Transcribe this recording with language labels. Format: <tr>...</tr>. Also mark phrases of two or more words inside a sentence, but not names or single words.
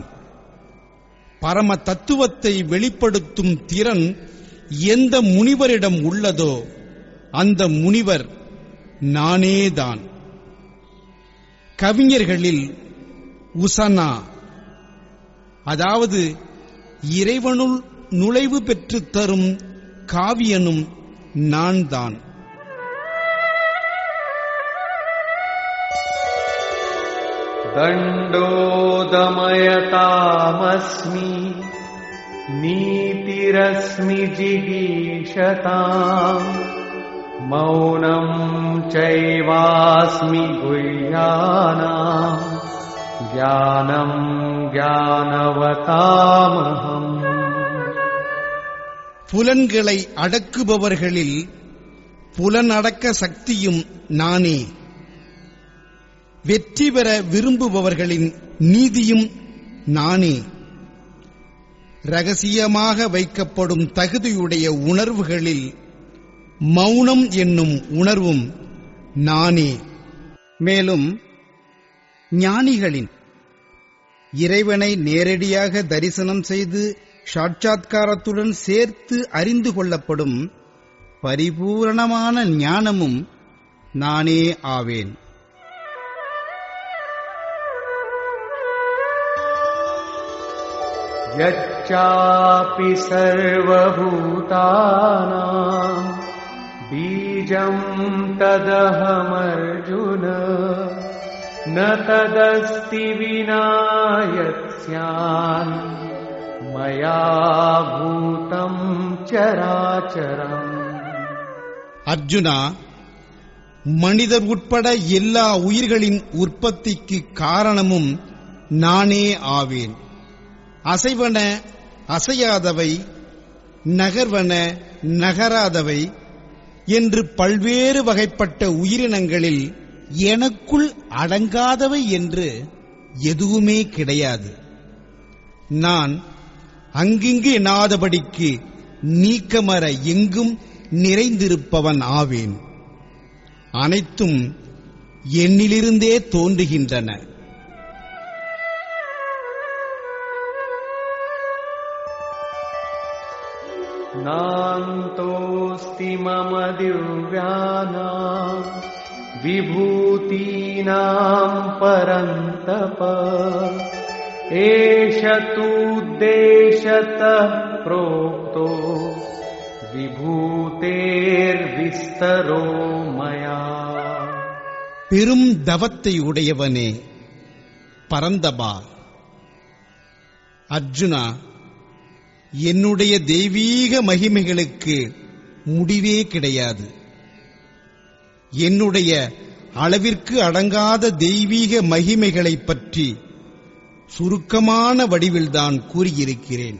<ta>பரம தத்துவத்தை வெளிப்படுத்தும் திறன் எந்த முனிவரிடம் உள்ளதோ அந்த முனிவர் நானேதான். கவிஞர்களில் உசனா, அதாவது இறைவனுள் நுழைவு பெற்றுத் தரும் காவியனும் நான் தான்.</ta> <sa>दण्डोदमयतामस्मि नीतिरस्मि जिगीषताम् मौनं चैवास्मि गुह्यानाम् ज्ञानं ज्ञानवतामहम्</sa> <ta>புலன்களை அடக்குபவர்களில் புலனடக்க சக்தியும் நானே. வெற்றி பெற விரும்புபவர்களின் நீதியும் நானே. ரகசியமாக வைக்கப்படும் தகுதியுடைய உணர்வுகளில் மௌனம் என்னும் உணர்வும் நானே. மேலும் ஞானிகளின் இறைவனை நேரடியாக தரிசனம் செய்து சாட்சாத்காரத்துடன் சேர்த்து அறிந்து கொள்ளப்படும் பரிபூரணமான ஞானமும் நானே ஆவேன்.</ta> <sa>यच्चापि सर्वभूतानां बीजं तदहमर्जुन न तदस्ति विना यत्स्यान् मया भूतं चराचरम्.</sa> <ta>அர்ஜுனா, மனிதர் உட்பட எல்லா உயிர்களின் உற்பத்திக்கு காரணமும் நானே ஆவேன். அசைவன அசையாதவை, நகர்வன நகராதவை என்று பல்வேறு வகைப்பட்ட உயிரினங்களில் எனக்குள் அடங்காதவை என்று எதுவுமே கிடையாது. நான் அங்கிங்கு எண்ணாதபடிக்கு நீக்கமற எங்கும் நிறைந்திருப்பவன் ஆவேன். அனைத்தும் என்னிலிருந்தே தோன்றுகின்றன.</ta> <sa>नान्तोऽस्ति मम दिव्यानां विभूतीनां परन्तप एष तूद्देशतः प्रोक्तो विभूतेर्विस्तरो मया.</sa> <ta>பெரும் தவத்தை உடையவனே பரந்தபா. அர்ஜுனா, என்னுடைய தெய்வீக மகிமைகளுக்கு முடிவே கிடையாது. என்னுடைய அளவிற்கு அடங்காத தெய்வீக மகிமைகளைப் பற்றி சுருக்கமான வடிவில்தான் கூறியிருக்கிறேன்.</ta>